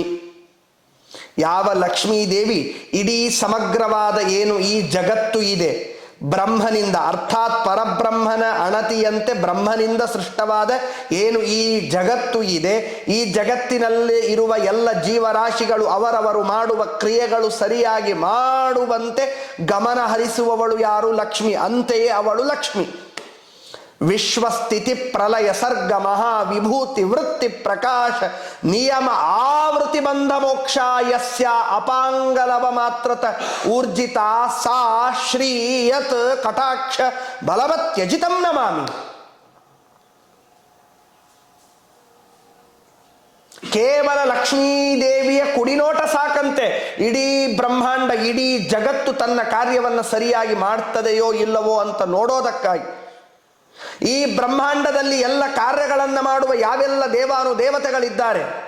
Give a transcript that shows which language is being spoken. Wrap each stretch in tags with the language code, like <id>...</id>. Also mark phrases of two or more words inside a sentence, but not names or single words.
<kn>ಯಾವ ಲಕ್ಷ್ಮೀದೇವಿ ಇಡೀ ಸಮಗ್ರವಾದ ಏನು ಈ ಜಗತ್ತು ಇದೆ ಬ್ರಹ್ಮನಿಂದ, ಅರ್ಥಾತ್ ಪರಬ್ರಹ್ಮನ ಅಣತಿಯಂತೆ ಬ್ರಹ್ಮನಿಂದ ಸೃಷ್ಟವಾದ ಏನು ಈ ಜಗತ್ತು ಇದೆ, ಈ ಜಗತ್ತಿನಲ್ಲಿ ಇರುವ ಎಲ್ಲ ಜೀವರಾಶಿಗಳು ಅವರವರು ಮಾಡುವ ಕ್ರಿಯೆಗಳು ಸರಿಯಾಗಿ ಮಾಡುವಂತೆ ಗಮನ ಹರಿಸುವವಳು ಯಾರು? ಲಕ್ಷ್ಮಿ. ಅಂತೆಯೇ ಅವಳು ಲಕ್ಷ್ಮಿ.</kn> <sa>विश्वस्थिति प्रलय सर्ग महाविभूति वृत्ति प्रकाश नियम आवृति बन्ध मोक्ष यस्य अपाङ्गलव मात्रत ऊर्जित सा श्रीयत् कटाक्ष बलवत्यजितं नमामि.</sa> <kn>ಕೇವಲ ಲಕ್ಷ್ಮೀದೇವಿಯ ಕುಡಿನೋಟ ಸಾಕಂತೆ ಇಡೀ ಬ್ರಹ್ಮಾಂಡ, ಇಡೀ ಜಗತ್ತು ತನ್ನ ಕಾರ್ಯವನ್ನು ಸರಿಯಾಗಿ ಮಾಡ್ತದೆಯೋ ಇಲ್ಲವೋ ಅಂತ ನೋಡೋದಕ್ಕಾಗಿ, ಈ ಬ್ರಹ್ಮಾಂಡದಲ್ಲಿ ಎಲ್ಲ ಕಾರ್ಯಗಳನ್ನು ಮಾಡುವ ಯಾವೆಲ್ಲ ದೇವಾನು ದೇವತೆಗಳಿದ್ದಾರೆ,</kn>